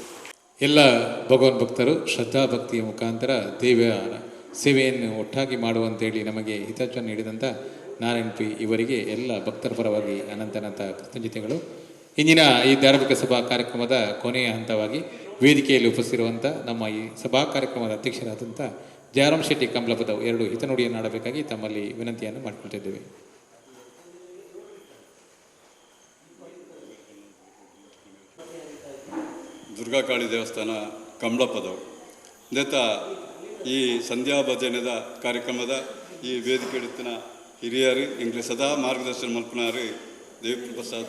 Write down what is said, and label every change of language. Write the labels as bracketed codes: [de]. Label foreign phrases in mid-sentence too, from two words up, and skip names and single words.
[kn] ಎಲ್ಲ ಭಗವನ್ ಭಕ್ತರು ಶ್ರದ್ಧಾ ಭಕ್ತಿಯ ಮುಖಾಂತರ ದೇವಿಯ ಸೇವೆಯನ್ನು ಒಟ್ಟಾಗಿ ಮಾಡುವಂತೇಳಿ ನಮಗೆ ಹಿತವನ್ನು ನೀಡಿದಂಥ ನಾರಾಯಣ್ ಪಿ ಇವರಿಗೆ ಎಲ್ಲ ಭಕ್ತರ ಪರವಾಗಿ ಅನಂತ ಕೃತಜ್ಞತೆಗಳು. ಇಂದಿನ ಈ ಧಾರ್ಮಿಕ ಸಭಾ ಕಾರ್ಯಕ್ರಮದ ಕೊನೆಯ ಹಂತವಾಗಿ ವೇದಿಕೆಯಲ್ಲಿ ಉಪಸ್ಥಿರುವಂಥ ನಮ್ಮ ಈ ಸಭಾ ಕಾರ್ಯಕ್ರಮದ ಅಧ್ಯಕ್ಷರಾದಂಥ ಜಯರಾಮ್ ಶೆಟ್ಟಿ ಕಂಬಳಪದ 2 ಹಿತನುಡಿಯನ್ನು ಆಡಬೇಕಾಗಿ ತಮ್ಮಲ್ಲಿ ವಿನಂತಿಯನ್ನು ಮಾಡಿಕೊಳ್ತಿದ್ದೇವೆ. [tcy] ದುರ್ಗಾಕಾಳಿ ದೇವಸ್ಥಾನ ಕಂಬಳಪದವು ದೇತ ಈ ಸಂಧ್ಯಾ ಭಜನೆದ ಕಾರ್ಯಕ್ರಮದ ಈ ವೇದಿಕೆ ಹಿಡಿತಿನ ಹಿರಿಯರು ಎಂಗ್ಲೆ ಸದಾ ಮಾರ್ಗದರ್ಶನ ಮಲ್ಪನಾರು ದೇವಿ ಪ್ರಸಾದ್